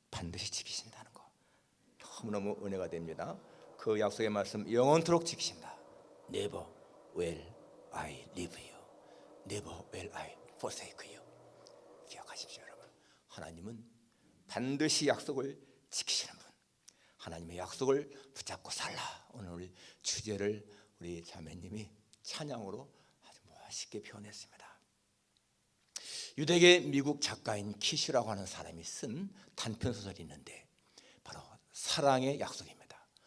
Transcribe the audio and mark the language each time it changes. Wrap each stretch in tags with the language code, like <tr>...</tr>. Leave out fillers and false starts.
<ko>반드시 지키신다는 거 너무너무 은혜가 됩니다. 그 약속의 말씀 영원토록 지키신다.</ko> <en>Never will I leave you. Never will I forsake you.</en> <ko>기억하십시오, 여러분. 하나님은 반드시 약속을 지키시는 분. 하나님의 약속을 붙잡고 살라. 오늘 주제를 우리 자매님이 찬양으로 아주 멋있게 표현했습니다. 유대계 미국 작가인 키슈라고 하는 사람이 쓴 단편 소설이 있는데 바로 사랑의 약속입니다.</ko>